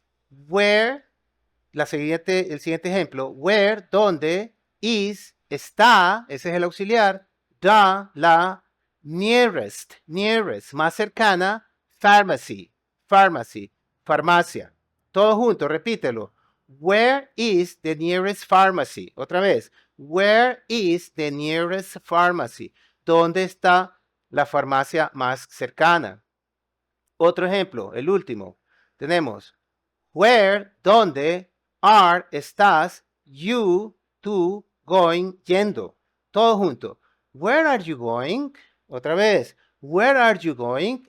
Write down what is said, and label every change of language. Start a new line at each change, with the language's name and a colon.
Spanish: Where, el siguiente ejemplo, where, ¿dónde? Is, está, ese es el auxiliar, la nearest, más cercana, pharmacy, farmacia. Todo junto, repítelo.
English: Where is the nearest pharmacy?
Spanish: Otra vez.
English: Where is the nearest pharmacy?
Spanish: ¿Dónde está la farmacia más cercana? Otro ejemplo, el último. Tenemos where, ¿dónde? Are, estás, you, tú, going, yendo. Todo junto.
English: Where are you going?
Spanish: Otra vez.
English: Where are you going?